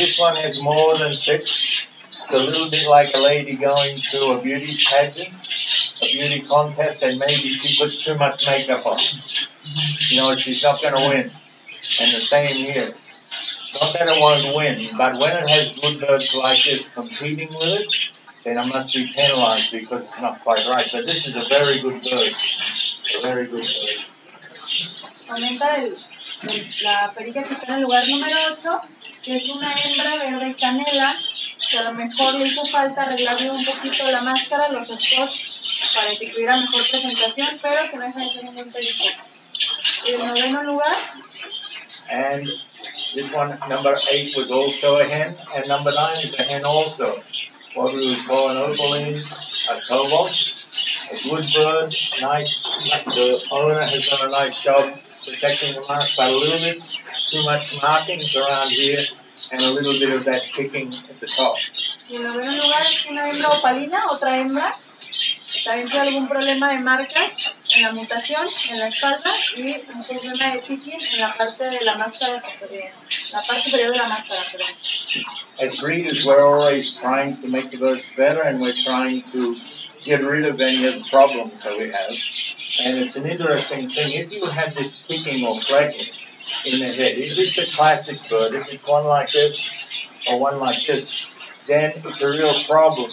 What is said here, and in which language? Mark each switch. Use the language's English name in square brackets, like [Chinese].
[English] This one has more than 6. It's a little bit like a lady going to a beauty pageant, a beauty contest, and maybe she puts too much makeup on. You know, she's not going to win. And the same here. Not that it won't win, but when it has good birds like this competing with it, then it must be penalized because it's not quite right. But this is a very good bird. A very good bird. [Spanish] Aumenta la perica que está en el lugar número 8, que es una hembra verde canela, que a lo mejor le hizo falta arreglarle un poquito la máscara, los spots, para que tuviera mejor presentación, pero que no deja de ser un buen perico. El noveno lugar. [English] And this one, number 8, was also a hen, and number 9 is a hen also. What we would call an opaline, a cobalt, a good bird, nice. The owner has done a nice job protecting the marks, but a little bit too much markings around here and a little bit of that picking at the top. [Spanish] Y en noveno lugar es una hembra opalina, otra hembra. También tiene algún problema de marcas en la mutación, en la espalda, y un problema de picking en la parte de la máscara, la parte superior de la máscara. [English] As breeders, we're always trying to make the birds better, and we're trying to get rid of any of the problems that we have. And it's an interesting thing. If you have this picking or flecking in the head, if it's a classic bird, if it's one like this or one like this, then it's a real problem.